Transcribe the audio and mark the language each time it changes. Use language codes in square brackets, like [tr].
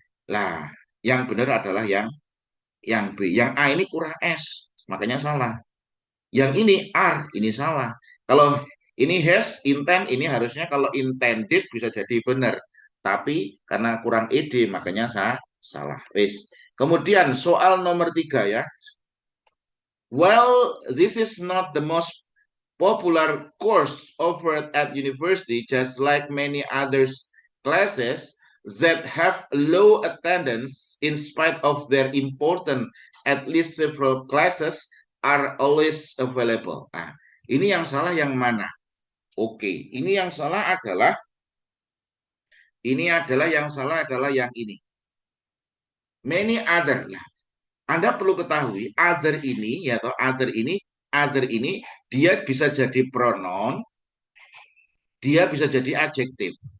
[id] Lah, yang benar adalah yang B. Yang A ini kurang S, makanya salah. Yang ini R, ini salah. Kalau ini has, intent, ini harusnya kalau intended bisa jadi benar. Tapi karena kurang ed, makanya salah. Wis. Kemudian soal nomor 3 ya. [en] Well, this is not the most popular course offered at university, just like many other classes that have low attendance in spite of their important, at least several classes are always available. [id] Nah, ini yang salah yang mana? Oke, ini yang salah adalah yang ini. Many other. Nah, Anda perlu ketahui other ini ya atau other ini dia bisa jadi pronoun, dia bisa jadi adjektif.